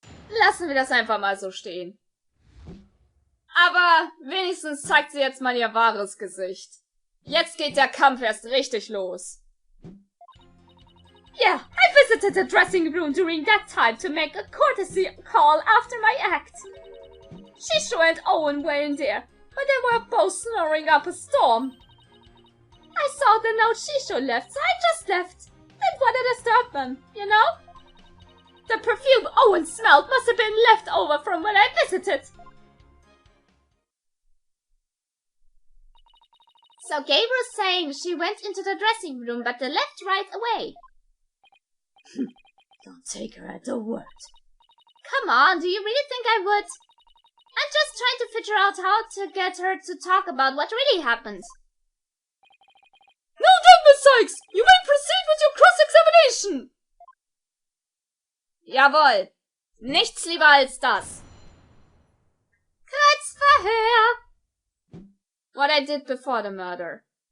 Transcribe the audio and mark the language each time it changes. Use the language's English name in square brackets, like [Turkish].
[German] Lassen wir das einfach mal so stehen. Aber wenigstens zeigt sie jetzt mal ihr wahres Gesicht. Jetzt geht der Kampf erst richtig los. [English] Yeah, I visited the dressing room during that time to make a courtesy call after my act. Shisho and Owen were in there, but they were both snoring up a storm. I saw the note Shisho left, so I just left. Didn't want to disturb them, you know? The perfume Owen smelled must have been left over from when I visited. So Gabriel's saying she went into the dressing room but they left right away. Don't take her at the word. Come on, do you really think I would? I'm just trying to figure out how to get her to talk about what really happened. Now then, Miss Sykes, you may proceed with your cross-examination. [German] Jawohl, nichts lieber als das. Kreuzverhör. [English] What I did before the murder.